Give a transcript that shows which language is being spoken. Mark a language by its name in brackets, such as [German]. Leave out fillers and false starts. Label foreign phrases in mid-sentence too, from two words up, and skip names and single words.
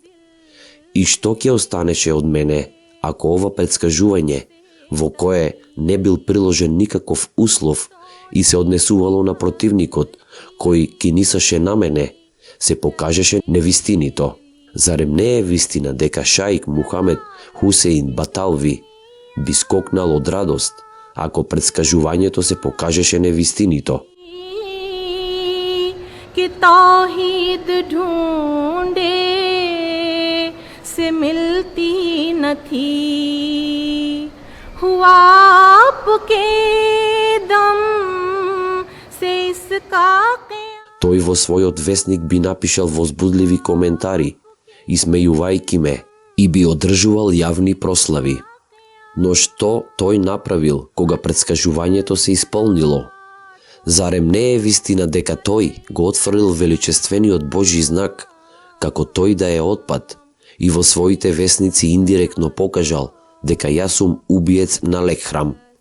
[Macedonian] И што ќе останеше од мене ако ова претскажување, во кое не бил приложен никаков услов и се однесувало на противникот кој кинисаше на мене, се покажеше невистинито? Зарем не е вистина дека шаик Мухамед Хусеин Баталви би скокнал од радост ако претскажувањето се покажеше невистинито? [Urdu] کہ توحید ڈھونڈے سے ملتی نہ تھی ہوا آپ کے دم سے اس کا [Macedonian] Тој во својот весник би напишал возбудливи коментари, исмејувајќи ме, и би одржувал јавни прослави. Но што тој направил кога претскажувањето се исполнило? Зарем не е вистина дека тој го отфрлил величествениот Божји знак, како тој да е отпад, и во своите весници индиректно покажал дека јас сум убиец на Лекхрам?